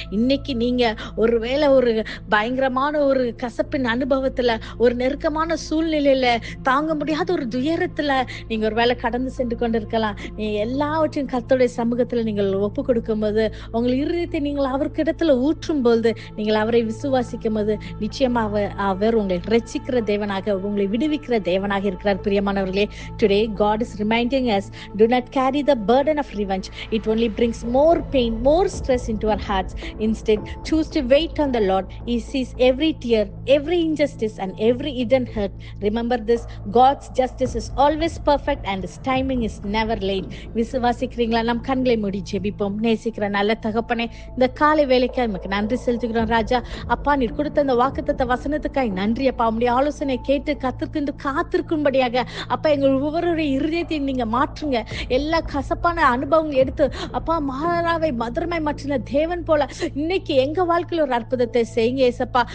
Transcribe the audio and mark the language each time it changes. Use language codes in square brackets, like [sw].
[ta] இன்னைக்கு நீங்க ஒருவேளை ஒரு பயங்கரமான ஒரு கசப்பின் அனுபவத்துல, ஒரு நெருக்கமான சூழ்நிலையில, தாங்க முடியாத ஒரு துயரத்துல நீங்க ஒருவேளை கடந்து சென்று கொண்டிருக்கலாம். நீங்க எல்லாவற்றையும் கர்த்தருடைய சமூகத்துல நீங்கள் ஒப்பு கொடுக்கும் போது, உங்கள் இருதயத்தை நீங்கள் அவருக்கு இடத்துல ஊற்றும் போது, நீங்கள் அவரை விசுவாசிக்கும் போது நிச்சயமாக அவர் உங்களை ரட்சிக்கிற தேவனாக, உங்களை விடுவிக்கிற தேவனாக இருக்கிறார். பிரியமானவர்களே, [en] today God is reminding us, do not carry the burden of revenge. It only brings more pain, more stress into our hearts. Instead, choose to wait on the Lord. He sees every tear, every injustice and every hidden hurt. Remember this, God's justice is always perfect and his timing is never late. [ta] விசுவாசிக்கிறீங்களா? நம் கண்களை மூடி ஜெபிப்போம். நேசிக்கிற நல்ல தகப்பனே, இந்த காலை வேலைக்கு நமக்கு நன்றி செலுத்துகிறோம் ராஜா. அப்பா, நீர் கொடுத்த இந்த வாக்குத்தத்த வசனத்துக்காய் நன்றி அப்பா. உம்முடைய ஆலோசனை கேட்டு கத்திற்கு காத்திருக்கும்படியாக அப்பா எங்கள் ஒவ்வொருடைய இருதயத்தை நீங்க மாற்றுங்க. எல்லா கசப்பான அனுபவங்கள் எடுத்து அப்பா மகாராவை மதுரமாய் மாற்றின தேவன் போல இன்னைக்கு எங்க வாழ்க்கையில ஒரு அற்புதத்தை செய்யுங்க ஏசப்பா.